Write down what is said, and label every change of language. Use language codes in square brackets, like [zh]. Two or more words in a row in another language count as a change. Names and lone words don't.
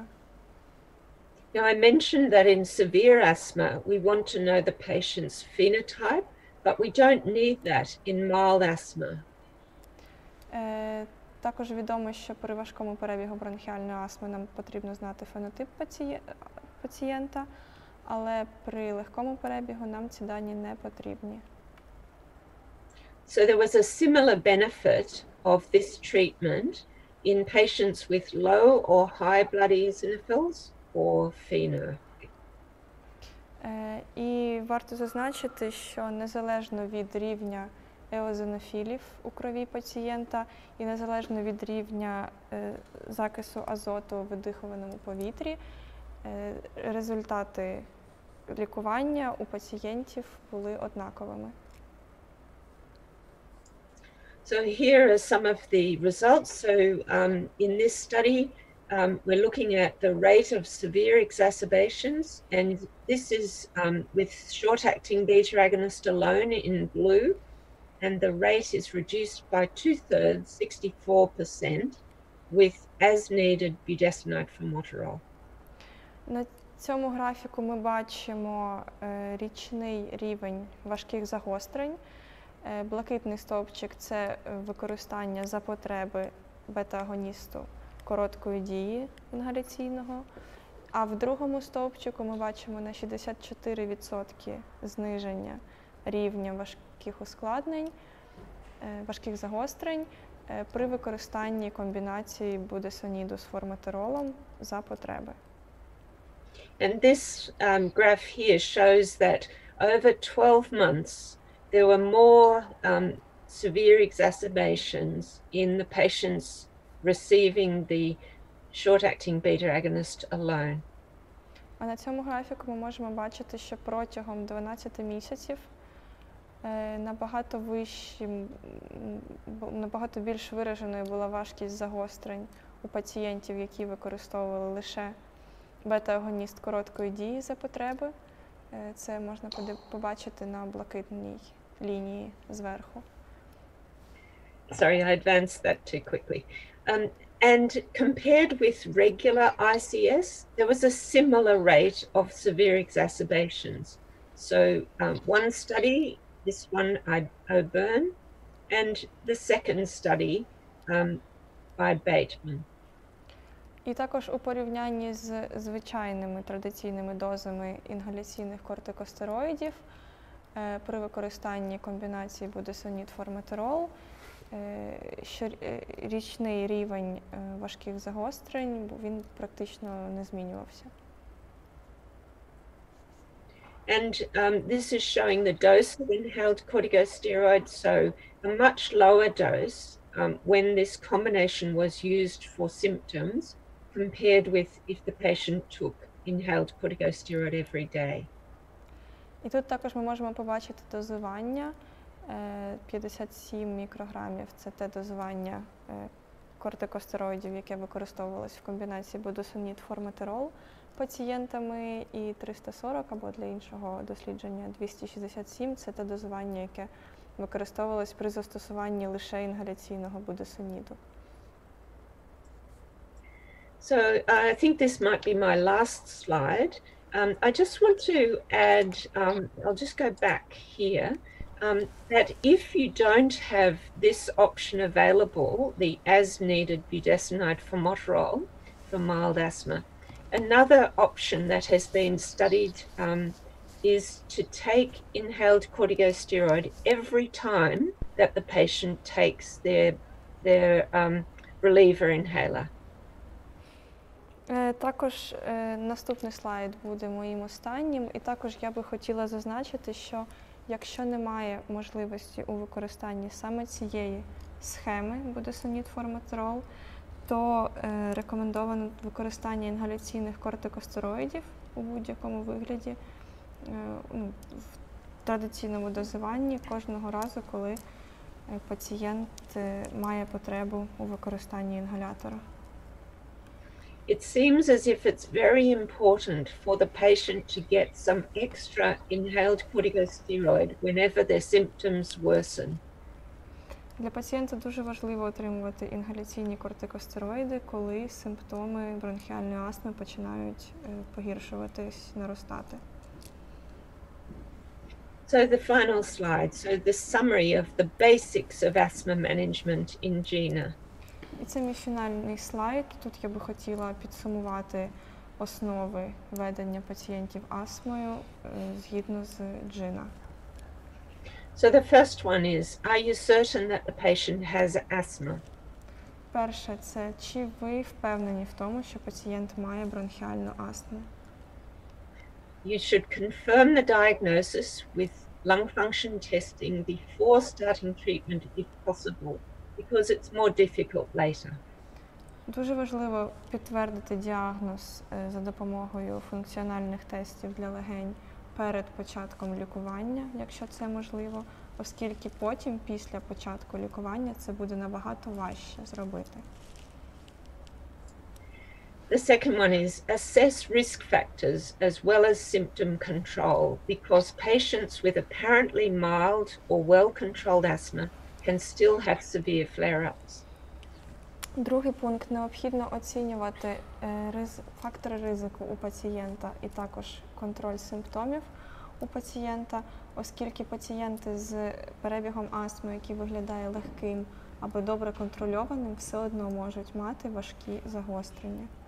[en] Now, I mentioned that in severe asthma, we want to know the patient's phenotype, but we don't need that in mild asthma. [uk] Також відомо, що при важкому перебігу бронхіальної астми нам потрібно знати фенотип пацієнта, але при легкому перебігу нам ці дані не потрібні. [en] So there was a similar benefit of this treatment in patients with low or high blood eosinophils or FeNO. [uk] І варто зазначити, що незалежно від рівня еозинофілів у крові пацієнта і незалежно від рівня закису азоту у видихуваному повітрі, результати лікування у пацієнтів були однаковими. [en] So here are some of the results. So in this study, we're looking at the rate of severe exacerbations, and this is with short-acting beta agonist alone in blue, and the rate is reduced by 2/3, 64%, with as-needed budesonide formoterol. [uk] На цьому графіку ми бачимо річний рівень важких загострень. Блакитний стовпчик – це використання за потреби бета-агоністу короткої дії інгаляційного, а в другому стовпчику ми бачимо на 64% зниження рівня важких ускладнень, важких загострень, при використанні комбінації будесоніду з форматеролом за потреби. [en] And this graph here shows that over 12 months, there were more severe exacerbations in the patients receiving the short-acting beta agonist alone. [uk] А на цьому графіку ми можемо бачити, що протягом 12 місяців набагато більш вираженою була важкість загострень у пацієнтів, які використовували лише бета-агоніст короткої дії за потреби. Це можна побачити на блакитній лінії зверху. [en] Sorry, I advanced that too quickly. And compared with regular ICS, there was a similar rate of severe exacerbations. So one study, this one O'Byrne, and the second study by Bateman. [uk] І також у порівнянні з звичайними традиційними дозами інгаляційних кортикостероїдів при використанні комбінації будесонід-форматерол річний рівень важких загострень, він практично не змінювався. [en] And this is showing the dose of inhaled corticosteroids, so a much lower dose when this combination was used for symptoms compared with if the patient took inhaled corticosteroid every day. [uk] І тут також ми можемо побачити дозування. 57 мікрограмів – це те дозування кортикостероїдів, яке використовувалось в комбінації будесонід-форматерол пацієнтами, і 340, або для іншого дослідження 267 – це те дозування, яке використовувалось при застосуванні лише інгаляційного будесоніду. [en] So I think this might be my last slide. I just want to add, I'll just go back here, that if you don't have this option available, the as-needed budesonide formoterol for mild asthma, another option that has been studied is to take inhaled corticosteroid every time that the patient takes their reliever inhaler. [uk] Також наступний слайд буде моїм останнім, і також я би хотіла зазначити, що якщо немає можливості у використанні саме цієї схеми будесонід-форматерол, то рекомендовано використання інгаляційних кортикостероїдів у будь-якому вигляді в традиційному дозуванні кожного разу, коли пацієнт має потребу у використанні інгалятора. [en] It seems as if it's very important for the patient to get some extra inhaled corticosteroid whenever their symptoms worsen. [uk] Для пацієнта дуже важливо отримувати інгаляційні кортикостероїди, коли симптоми бронхіальної астми починають погіршуватись, наростати. [en] So the final slide, so the summary of the basics of asthma management in GINA. [uk] І це мій фінальний слайд. Тут я би хотіла підсумувати основи ведення пацієнтів астмою згідно з GINA. [en] So the first one is, are you certain that the patient has asthma? [uk] Перше, це чи ви впевнені в тому, що пацієнт має бронхіальну астму? [en] You should confirm the diagnosis with lung function testing before starting treatment if possible, because it's more difficult later. [uk] Дуже важливо підтвердити діагноз за допомогою функціональних тестів для легень перед початком лікування, якщо це можливо, оскільки потім, після початку лікування, це буде набагато важче зробити. [en] The second one is assess risk factors as well as symptom control, because patients with apparently mild or well-controlled asthma can still have severe flare-ups. [uk] Другий пункт – необхідно оцінювати фактори ризику у пацієнта і також контроль симптомів у пацієнта, оскільки пацієнти з перебігом астми, який виглядає легким або добре контрольованим, все одно можуть мати важкі загострення.